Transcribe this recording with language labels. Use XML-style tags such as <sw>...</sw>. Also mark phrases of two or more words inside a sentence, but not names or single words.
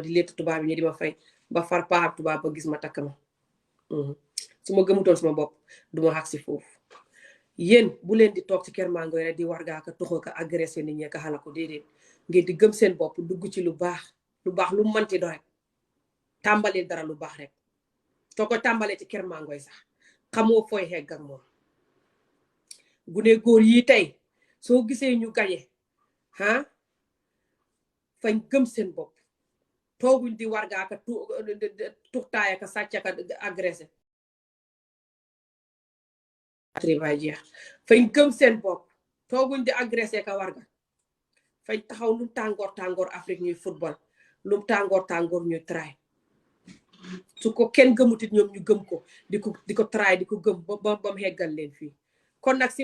<wo>di létt tubaab yi ñi di ma fay ba far paab tubaab ba gis ma takk ma su ma gëmutoon sama bopp du ma xag si foofu yéen bu leen di toog ci kër maa ngoy rek di wargaa ka toxoo ka agressé nit ñi ka xala ko déedéet ngeen di gëm seen bopp dugg ci lu baax lu manti do rek tàmbalee dara lu baax rek soo ko tàmbalee ci kër mangoy sax xamoo fooy xegg ak moom gune góor yi tey soo gisee ñu gañe fañ gëm seen bopp tooguñ di wargaa ka tuxtaaya ka sàcca ka agressé tribay jeex fañ gëm seen bopp tooguñ di agressé ka warga fañ taxaw lu tàngoor Afrique ñuy football lu tàngoor ñuy try su ko kenn gëmutit ñoom ñu gëm ko di ko try di ko gëm ba mu heggal leen fii kon nag si</wo>